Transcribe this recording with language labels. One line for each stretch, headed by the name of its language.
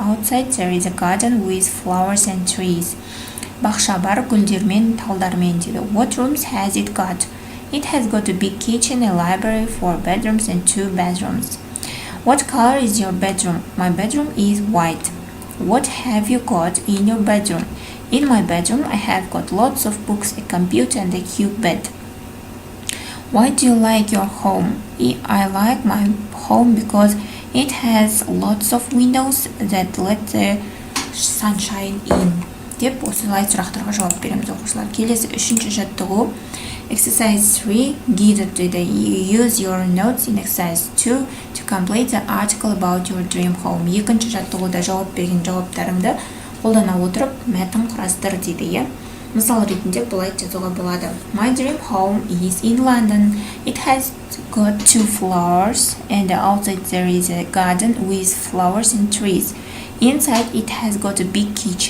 English: Outside there is a garden with flowers and trees.
Kazakh: Бақша бар, гүлдермен, талдармен дейді.
English: What rooms has it got? It has got a big kitchen, a library, 4 bedrooms and 2 bathrooms. What color is your bedroom? My bedroom is white. What have you got in your bedroom? In my bedroom, I have got lots of books, a computer and a cute bed. Why do you like your home? I like my home because it has lots of windows that let the sunshine in.
Kazakh: Деп осылай сұрақтарға жауап береміз оқушылар. Келесі үшінші жаттығу.
English: Exercise 3, guided дейді. Use your notes in exercise 2 to complete the article about your dream home.
Kazakh: Екінші жаттығуда жауап берген жауаптарыңды қолдана отырып мәтін құрастыр дейді. Мысал ретінде былай жазуға болады.
English: My dream home is in London. It has got 2 floors and outside there is a garden with flowers and trees. Inside it has got a big kitchen, a library, your bedrooms and 2 bathrooms.